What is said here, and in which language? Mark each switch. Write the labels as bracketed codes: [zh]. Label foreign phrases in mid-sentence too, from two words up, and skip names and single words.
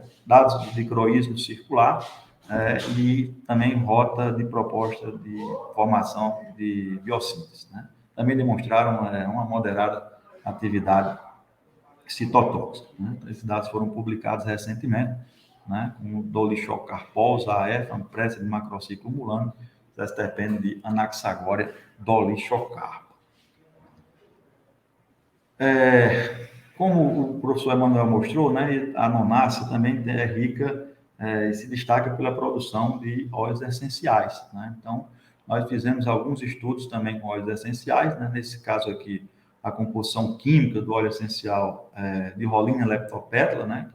[pt] Dados de croísmo circular e também rota de proposta de formação de biossíntese. Né? Também demonstraram uma moderada atividade citotóxica. Né? Esses dados foram publicados recentemente, né, com o Dolichocarpos, AF, uma pressa de macrociclo umulano, sesiterpeno de Anaxagora dolichocarpa. Como o professor Emanuel mostrou, né, a nonácea também é rica e se destaca pela produção de óleos essenciais, né? Então, nós fizemos alguns estudos também com óleos essenciais, né? Nesse caso aqui, a composição química do óleo essencial de Rolínia leptopetala, né?